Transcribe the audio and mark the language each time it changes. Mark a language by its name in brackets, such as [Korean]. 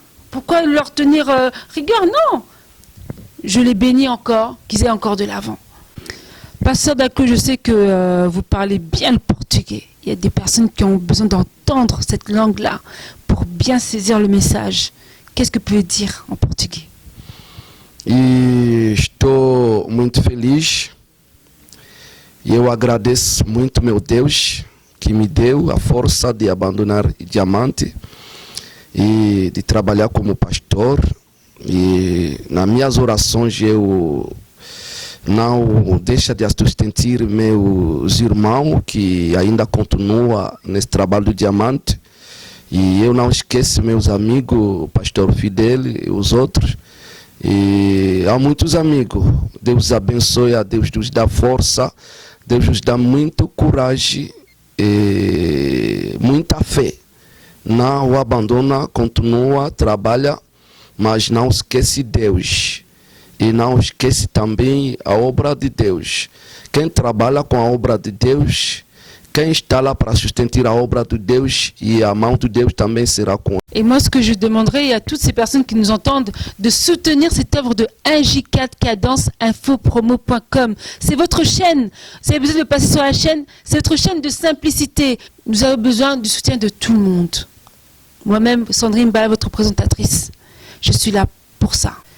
[French] Pourquoi leur tenir rigueur? Non. Je les bénis encore, qu'ils aient encore de l'avant. Pasteur Daclo, je sais que vous parlez bien le portugais. Il y a des personnes qui ont besoin d'entendre cette langue-là pour bien saisir le message. Qu'est-ce que vous pouvez dire en portugais? [Portuguese] Estou muito feliz. E eu agradeço muito meu Deus que me deu a força de abandonar o diamante e de trabalhar como pastor. E nas minhas orações eu não deixo de sustentar meus irmãos que ainda continuam nesse trabalho do diamante. E eu não esqueço meus amigos, o pastor Fidel e os outros. E há muitos amigos. Deus abençoe, a Deus nos dá força. Deus nos dá muita coragem e muita fé. Não o abandona, continua, trabalha mas não esquece Deus. E não esquece também a obra de Deus. Quem trabalha com a obra de Deus, quem está là para sustentar a obra de Deus, e a mão de Deus também será com. [French] Et moi, ce que je demanderais à toutes ces personnes qui nous entendent, de soutenir cette œuvre de 1J4 Cadence infopromo.com. C'est votre chaîne. Vous avez besoin de passer sur la chaîne. C'est votre chaîne de simplicité. Nous avons besoin du soutien de tout le monde. Moi-même, Sandrine Bala, votre présentatrice, je suis là pour ça.